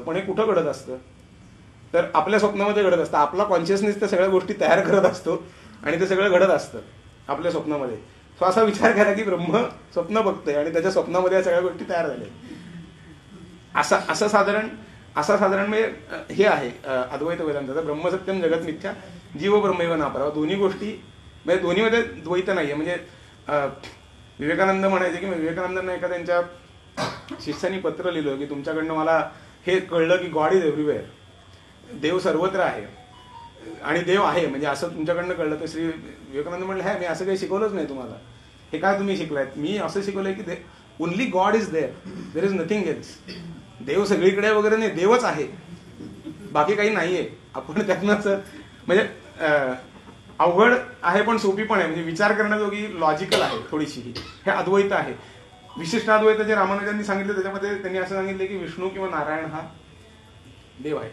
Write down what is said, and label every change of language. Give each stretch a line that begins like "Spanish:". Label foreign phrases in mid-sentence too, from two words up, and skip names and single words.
Marathi: पण हे कुठं घडत असतं तर आपल्या स्वप्नामध्ये घडत असतं. आपला कॉन्शियसनेस त्या सगळ्या गोष्टी तयार करत असतो आणि ते सगळं घडत असतं आपल्या स्वप्नामध्ये. सो असा विचार करा की ब्रह्म स्वप्न बघतोय आणि त्याच्या स्वप्नामध्ये या सगळ्या गोष्टी तयार झाल्या. असं साधारण म्हणजे हे आहे अद्वैत वेदांताचं.
Sanskrit: ब्रह्मसत्यम जगत मिथ्या जीव ब्रह्मैव नापरावा,
Marathi: दोन्ही गोष्टी म्हणजे दोन्हीमध्ये द्वैत नाहीये. म्हणजे विवेकानंद म्हणायचे की विवेकानंदांना एका त्यांच्या शिष्यानी पत्र लिहिलं की तुमच्याकडनं मला हे कळलं की
English: God is everywhere,
Marathi: देव सर्वत्र आहे आणि देव आहे म्हणजे असं तुमच्याकडनं कळलं. तर श्री विवेकानंद म्हणलं हे मी असं काही शिकवलंच नाही तुम्हाला, हे काय तुम्ही शिकलायत. मी असं शिकवलंय की
English: only God is there is nothing else.
Marathi: देव सगळीकडे वगैरे नाही, देवच आहे, बाकी काही नाहीये. आपण त्यातनंच म्हणजे अवघड आहे पण सोपी पण आहे, म्हणजे विचार करण्याजोगी लॉजिकल आहे थोडीशी. हे अद्वैत आहे. विशिष्ट अद्वैत जे रामानुजांनी सांगितलं त्याच्यामध्ये त्यांनी असं सांगितलं की विष्णू किंवा नारायण हा देव आहे.